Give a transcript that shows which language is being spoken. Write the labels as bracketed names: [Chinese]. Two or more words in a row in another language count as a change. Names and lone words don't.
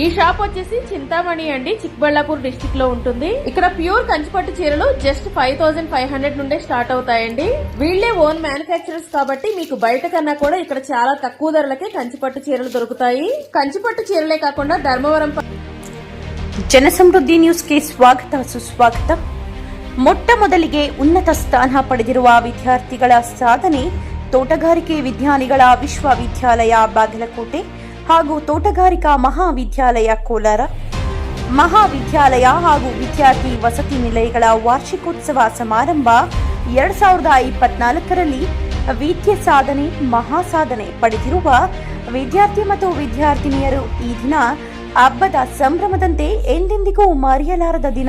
[Telugu] ఈ షాప్ వచ్చేసి చింతామణి అండి, చిక్బళ్ళాపూర్ డిస్టిక్ లో ఉంటుంది. ఇక్కడ ప్యూర్ కంచిపట్టు చీరలు జస్ట్ 5500 నుండే స్టార్ట్ అవుతాయండి. వీళ్లే [English] own manufacturers [Telugu] కాబట్టి మీకు బయట కన్నా కూడా ఇక్కడ చాలా తక్కువ ధరలకే కంచిపట్టు చీరలు దొరుకుతాయి. కంచిపట్టు చీరలే కాకుండా ధర్మవరం [Kannada] ಜನಸಮೃದ್ಧಿ ನ್ಯೂಸ್ಗೆ ಸ್ವಾಗತ ಸುಸ್ವಾಗತ. ಮೊಟ್ಟಮೊದಲಿಗೆ ಉನ್ನತ ಸ್ಥಾನ ಪಡೆದಿರುವ ವಿದ್ಯಾರ್ಥಿಗಳ ಸಾಧನೆ ತೋಟಗಾರಿಕೆ ವಿಜ್ಞಾನಿಗಳ ವಿಶ್ವವಿದ್ಯಾಲಯ ಬಾಗಲಕೋಟೆ ಹಾಗೂ ತೋಟಗಾರಿಕಾ ಮಹಾವಿದ್ಯಾಲಯ ಕೋಲಾರ ಮಹಾವಿದ್ಯಾಲಯ ಹಾಗೂ ವಿದ್ಯಾರ್ಥಿ ವಸತಿ ನಿಲಯಗಳ ವಾರ್ಷಿಕೋತ್ಸವ ಸಮಾರಂಭ 2024ರಲ್ಲಿ ವಿದ್ಯೆ ಸಾಧನೆ ಮಹಾಸಾಧನೆ ಪಡೆದಿರುವ ವಿದ್ಯಾರ್ಥಿ ಮತ್ತು ವಿದ್ಯಾರ್ಥಿನಿಯರು ಈ ದಿನ ಹಬ್ಬದ ಸಂಭ್ರಮದಂತೆ ಎಂದೆಂದಿಗೂ ಮರೆಯಲಾರದ ದಿನ.